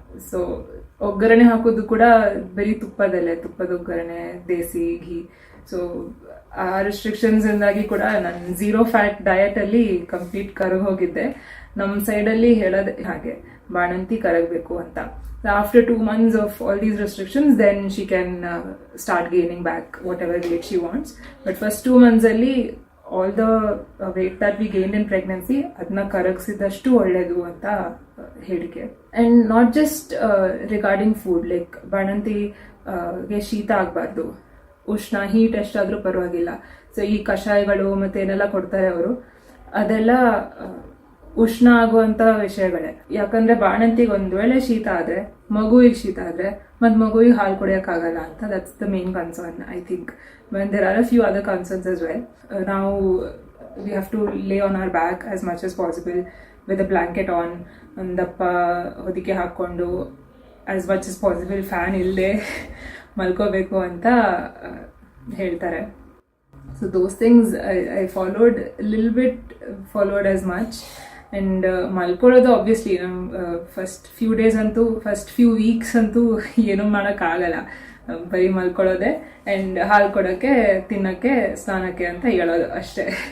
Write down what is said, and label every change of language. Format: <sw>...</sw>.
<kn>So ಒಗ್ಗರಣೆ ಹಾಕೋದು ಕೂಡ ಬರೀ ತುಪ್ಪದಲ್ಲೇ, ತುಪ್ಪದ ಒಗ್ಗರಣೆ, ದೇಸಿ ಘೀ. ಸೊ ಆ ರೆಸ್ಟ್ರಿಕ್ಷನ್ಸ್ ಇಂದಾಗಿ ಕೂಡ ನಾನು 0 ಫ್ಯಾಟ್ ಡಯಟ್ ಅಲ್ಲಿ ಕಂಪ್ಲೀಟ್ ಕರಗ್ ಹೋಗಿದ್ದೆ. ನಮ್ಮ ಸೈಡಲ್ಲಿ ಹೇಳೋದೇ ಹಾಗೆ, ಬಾಣಂತಿ ಕರಗಬೇಕು ಅಂತ.</kn> <en>After 2 months of all these restrictions, then she can start gaining back whatever weight she wants. But first 2 months ಅಲ್ಲಿ all the weight that we gained in pregnancy</en> <kn>ಅದನ್ನ ಕರಗಿಸಿದಷ್ಟು ಒಳ್ಳೇದು ಅಂತ ಹೇಳಿಕೆ.</kn> <en>and not just regarding food, like</en> <kn>ಬಾಣಂತಿಗೆ ಶೀತ ಆಗಬಾರ್ದು, ಉಷ್ಣ heat ಎಷ್ಟಾದ್ರೂ ಪರವಾಗಿಲ್ಲ. ಸೊ ಈ ಕಷಾಯಗಳು ಮತ್ತೆ ಏನೆಲ್ಲ ಕೊಡ್ತಾರೆ ಅವರು, ಅದೆಲ್ಲ ಉಷ್ಣ ಆಗುವಂತ ವಿಷಯಗಳೇ. ಯಾಕಂದ್ರೆ ಬಾಣಂತಿಗೆ ಒಂದ್ ವೇಳೆ ಶೀತ ಆದ್ರೆ, ಮಗುವಿಗೆ ಶೀತ ಆದ್ರೆ ಮತ್ ಮಗುವಿಗೆ ಹಾಲು ಕುಡಿಯಕ್ಕಾಗಲ್ಲ ಅಂತ.</kn> <en>That's the main concern I think. when there are a few other concerns as well. Now we have to lay on our back as much as possible with a blanket on,</en> <kn>ondappa hodike ಹಾಕೊಂಡು</kn> <en>as much as possible</en> <kn>fan ಇಲ್ಲದೆ ಮಲ್ಕೋಬೇಕು ಅಂತ ಹೇಳ್ತಾರೆ.</kn> <en>So those things I followed a little bit, followed as much.</en> <kn>And ಮಲ್ಕೊಳ್ಳೋದು obviously</kn> <en>first few days</en> <kn>ಅಂತೂ,</kn> <en>first few weeks</en> <kn>ಅಂತೂ ಏನೂ ಮಾಡೋಕ್ಕಾಗಲ್ಲ, ಬರೀ ಮಲ್ಕೊಳ್ಳೋದೆ and ಹಾಲು ಕೊಡೋಕ್ಕೆ, ತಿನ್ನೋಕ್ಕೆ, ಸ್ನಾನಕ್ಕೆ ಅಂತ ಹೇಳೋದು ಅಷ್ಟೇ.</kn>